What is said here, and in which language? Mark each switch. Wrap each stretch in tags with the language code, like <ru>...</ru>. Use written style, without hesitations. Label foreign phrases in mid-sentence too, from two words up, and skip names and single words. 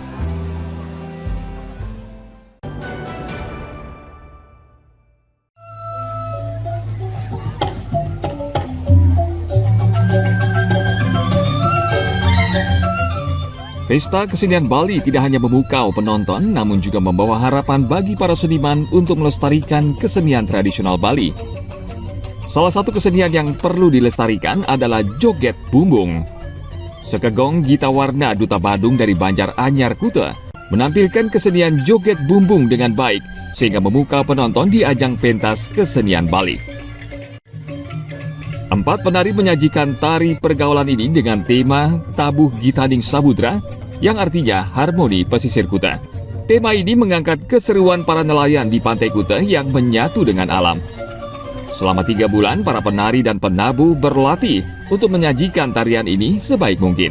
<id>Pesta Kesenian Bali tidak hanya memukau penonton, namun juga membawa harapan bagi para seniman untuk melestarikan kesenian tradisional Bali. Salah satu kesenian yang perlu dilestarikan adalah joget bumbung. Sekegong Gita Warna, Duta Badung dari Banjar Anyar Kuta, menampilkan kesenian joget bumbung dengan baik, sehingga memukau penonton di ajang pentas kesenian Bali. 4 penari menyajikan tari pergaulan ini dengan tema Tabuh Gitaning Sabudra, yang artinya harmoni pesisir Kuta. Tema ini mengangkat keseruan para nelayan di pantai Kuta yang menyatu dengan alam. Selama 3 bulan, para penari dan penabuh berlatih untuk menyajikan tarian ini sebaik mungkin.</id>